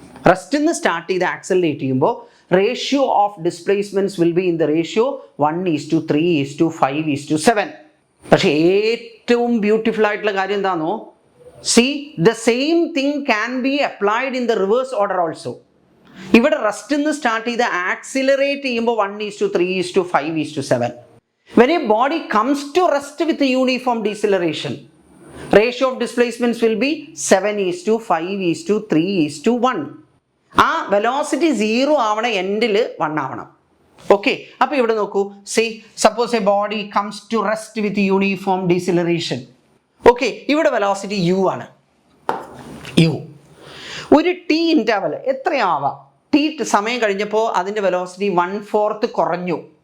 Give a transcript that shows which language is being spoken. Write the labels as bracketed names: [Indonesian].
[Malayalam] റെസ്റ്റിൽ നിന്ന് സ്റ്റാർട്ട് ചെയ്ത് ആക്സിലറേറ്റ് ചെയ്യുമ്പോൾ [English] Ratio of displacements will be in the ratio 1:3:5:7. [Malayalam] പക്ഷേ ഏറ്റവും ബ്യൂട്ടിഫുൾ ആയിട്ടുള്ള കാര്യം എന്താണെന്നോ, [English] The same thing can be applied in the reverse order also. [Malayalam] ഇവിടെ റെസ്റ്റിൽ നിന്ന് സ്റ്റാർട്ട് ചെയ്ത് ആക്സിലറേറ്റ് ചെയ്യുമ്പോൾ 1:3:5:7. [English] When a body comes to rest with uniform deceleration, ratio of displacements will be 7:5:3:1. [Malayalam] ആ വെലോസിറ്റി 0 ആവണം, എൻഡിൽ 1 ആവണം. [English] okay, [Malayalam] അപ്പൊ ഇവിടെ നോക്കൂ, [English] Say suppose a body comes to rest with uniform deceleration. [Malayalam] Okay, ഇവിടെ വെലോസിറ്റി യു ആണ്. യു ഒരു ടി ഇന്റർവൽ എത്രയാവാം? ടി സമയം കഴിഞ്ഞപ്പോൾ അതിന്റെ വെലോസിറ്റി 1/4 കുറഞ്ഞു.